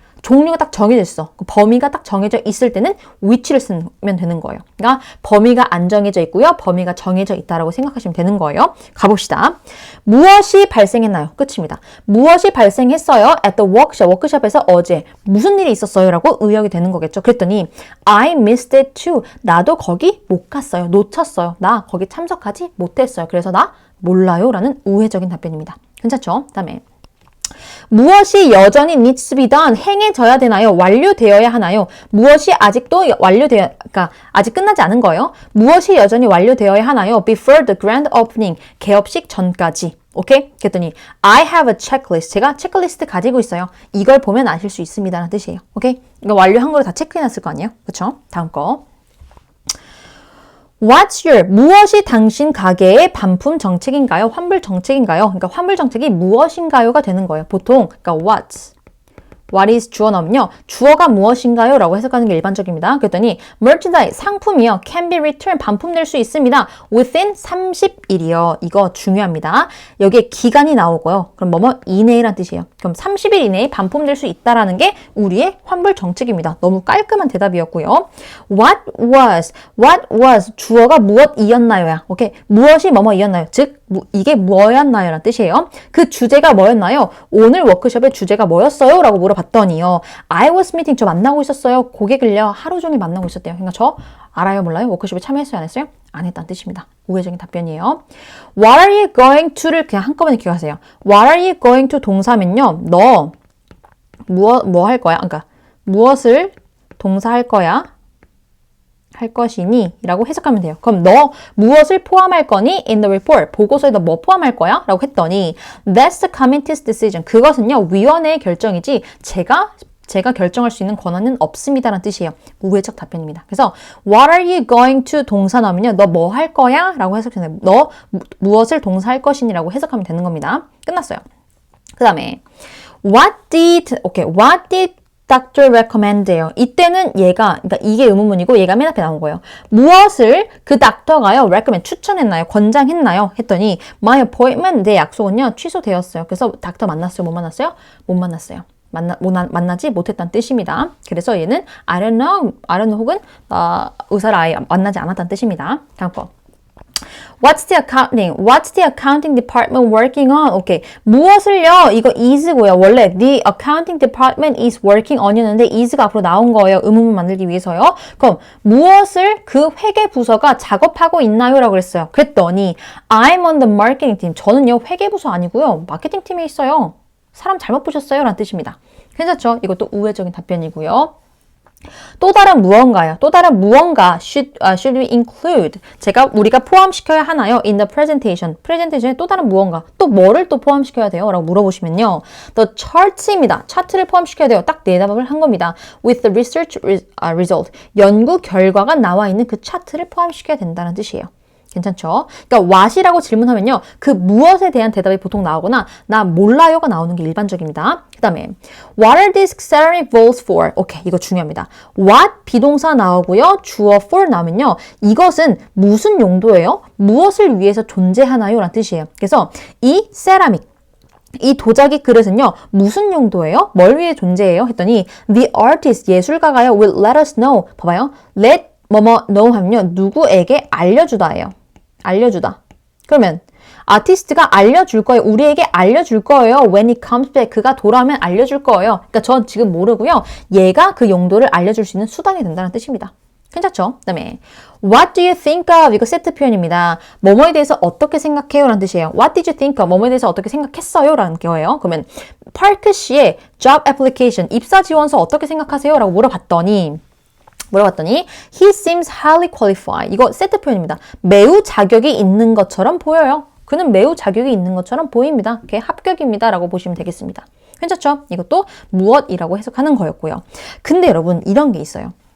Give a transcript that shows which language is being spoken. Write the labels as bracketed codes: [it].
[ko] 종류가 딱 정해져 있어. 그 범위가 딱 정해져 있을 때는 which를 쓰면 되는 거예요. 그러니까 범위가 안 정해져 있고요. 범위가 정해져 있다라고 생각하시면 되는 거예요. 가봅시다. 무엇이 발생했나요? 끝입니다. 무엇이 발생했어요? [en] At the workshop. [ko] 워크숍에서 어제 무슨 일이 있었어요? 라고 의역이 되는 거겠죠. 그랬더니 [en] I missed it too. [ko] 나도 거기 못 갔어요. 놓쳤어요. 나 거기 참석하지 못했어요. 그래서 나 몰라요. 라는 우회적인 답변입니다. 괜찮죠? 다음에 무엇이 여전히 [en] needs to be done, [ko] 행해져야 되나요? 완료되어야 하나요? 무엇이 아직도 그러니까 아직 끝나지 않은 거예요. 무엇이 여전히 완료되어야 하나요? [en] Before the grand opening, [ko] 개업식 전까지. 오케이? 그랬더니 [en] I have a checklist. [ko] 제가 체크리스트 가지고 있어요. 이걸 보면 아실 수 있습니다라는 뜻이에요. 오케이? 이거 완료한 거를 다 체크해놨을 거 아니에요? 그쵸? 다음 거. [en] What's your, [ko] 무엇이 당신 가게의 반품 정책인가요? 환불 정책인가요? 그러니까 환불 정책이 무엇인가요가 되는 거예요. 보통, 그러니까 [en] what is [ko] 주어 넣으면요. 주어가 무엇인가요? 라고 해석하는 게 일반적입니다. 그랬더니 merchandise, 상품이요. [en] can be returned, [ko] 반품될 수 있습니다. within 30일이요. 이거 중요합니다. 여기에 기간이 나오고요. 그럼 뭐뭐 이내란 뜻이에요. 그럼 30일 이내에 반품될 수 있다라는 게 우리의 환불 정책입니다. 너무 깔끔한 대답이었고요. [en] What was, [ko] 주어가 무엇이었나요야. 오케이. 무엇이 뭐뭐이었나요? 즉, 이게 뭐였나요? 라는 뜻이에요. 그 주제가 뭐였나요? 오늘 워크숍의 주제가 뭐였어요? 라고 물어봤더니요. [en] I was meeting, [ko] 저 만나고 있었어요. 고객을요. 하루 종일 만나고 있었대요. 그러니까 저 알아요? 몰라요? 워크숍에 참여했어요? 안 했어요? 안 했다는 뜻입니다. 우회적인 답변이에요. [en] What are you going to [ko] 를 그냥 한꺼번에 기억하세요. [en] What are you going to 동사면요. [ko] 너 뭐 할 거야? 그러니까 무엇을 동사할 거야? 할 것이니 라고 해석하면 돼요. 그럼 너 무엇을 포함할 거니? [en] In the report. [ko] 보고서에 너 뭐 포함할 거야? 라고 했더니 [en] That's the committee's decision. [ko] 그것은요. 위원회의 결정이지 제가 결정할 수 있는 권한은 없습니다라는 뜻이에요. 우회적 답변입니다. 그래서 [en] What are you going to [ko] 동사 나오면요. 너 뭐 할 거야? 라고 해석해요. 너 무엇을 동사할 것이니? 라고 해석하면 되는 겁니다. 끝났어요. 그 다음에 [en] What did Doctor recommend예요. [ko] 이때는 그러니까 이게 의문문이고 얘가 맨 앞에 나온 거예요. 무엇을 그 닥터가요, recommend, 추천했나요? 권장했나요? 했더니 [en] my appointment, [ko] 내 약속은요, 취소되었어요. 그래서 닥터 만났어요? 못 만났어요? 못 만났어요. 만나지 못했다는 뜻입니다. 그래서 얘는 [en] I don't know [ko] 혹은 의사를 아예 만나지 않았다는 뜻입니다. 다음 거. [en] What's the accounting department working on? [ko] 오케이. 무엇을요? 이거 is고요. 원래 [en] the accounting department is working on [ko] 이었는데 is가 앞으로 나온 거예요. 의문문 만들기 위해서요. 그럼 무엇을 그 회계 부서가 작업하고 있나요? 라고 그랬어요. [en] 그랬더니 I'm on the marketing team. [ko] 저는요. 회계 부서 아니고요. 마케팅 팀에 있어요. 사람 잘못 보셨어요? 라는 뜻입니다. 괜찮죠? 이것도 우회적인 답변이고요. 또 다른 무언가요. 또 다른 무언가 [en] should we include? [ko] 우리가 포함시켜야 하나요? [en] In the presentation. [ko] 프레젠테이션에 또 다른 무언가. 또 뭐를 또 포함시켜야 돼요? 라고 물어보시면요. [en] The charts입니다. [ko] 차트를 포함시켜야 돼요. 딱 네 답을 한 겁니다. [en] With the research result. [ko] 연구 결과가 나와 있는 그 차트를 포함시켜야 된다는 뜻이에요. 괜찮죠? 그러니까 what이라고 질문하면요. 그 무엇에 대한 대답이 보통 나오거나 나 몰라요가 나오는 게 일반적입니다. [en] 그 다음에 What are these salary votes for? [ko] 오케이, 이거 중요합니다. What 비동사 나오고요. 주어 for 나오면요. 이것은 무슨 용도예요? 무엇을 위해서 존재하나요? 라는 뜻이에요. 그래서 이 세라믹 이 도자기 그릇은요. 무슨 용도예요? 뭘 위해 존재해요? 했더니 [en] The artist, [ko] 예술가가요. [en] Will let us know. [ko] 봐봐요. Let 뭐뭐 know 하면요. 누구에게 알려주다예요. 알려주다. 그러면 아티스트가 알려줄 거예요. 우리에게 알려줄 거예요. [en] When it comes back. [ko] 그가 돌아오면 알려줄 거예요. 그러니까 전 지금 모르고요. 얘가 그 용도를 알려줄 수 있는 수단이 된다는 뜻입니다. 괜찮죠? 그 다음에 [en] What do you think of? [ko] 이거 세트 표현입니다. 뭐뭐에 대해서 어떻게 생각해요? 라는 뜻이에요. [en] What did you think of? [ko] 뭐뭐에 대해서 어떻게 생각했어요? 라는 거예요. 그러면 파크 씨의 [en] job application, [ko] 입사 지원서 어떻게 생각하세요? 라고 물어봤더니 [en] He seems highly qualified. [ko] 이거 세트 표현입니다. 매우 자격이 있는 것처럼 보여요. 그는 매우 자격이 있는 것처럼 보입니다. 걔 합격입니다. 라고 보시면 되겠습니다. 괜찮죠? 이것도 무엇이라고 해석하는 거였고요. 근데 여러분 이런 게 있어요.